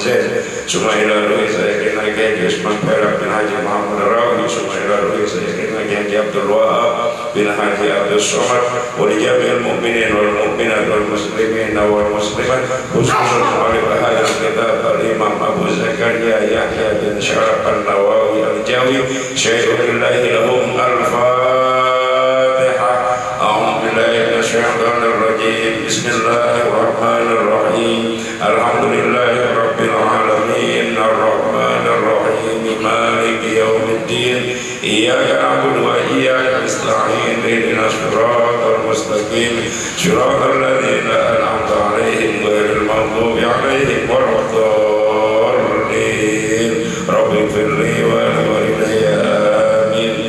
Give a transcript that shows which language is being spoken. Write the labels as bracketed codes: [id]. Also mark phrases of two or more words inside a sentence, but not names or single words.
[ar] Zaid ثم إلى روح سيدنا Kiai Usman Perak بن Haji Muhammad Rawi ثم إلى روح سيدنا Kiai Abdul Wahab بن Haji Abdul Somad ولجميع المؤمنين والمؤمنات والمسلمين والمسلمات خصوصا oleh هذا الكتاب الإمام أبو زكريا يحيى بن شرف النووي الجاوي شيء لله لهم الفاتحة. أعوذ بالله من الشيطان الرجيم. بسم الله الرحمن الرحيم. الحمد لله رب العالمين الرحمن الرحيم مالك يوم الدين إياك نعبد وإياك نستعين اهدنا الصراط المستقيم صراط الذين أنعمت عليهم غير المغضوب عليهم ولا الضالين رب اغفر لي ولوالدي آمين.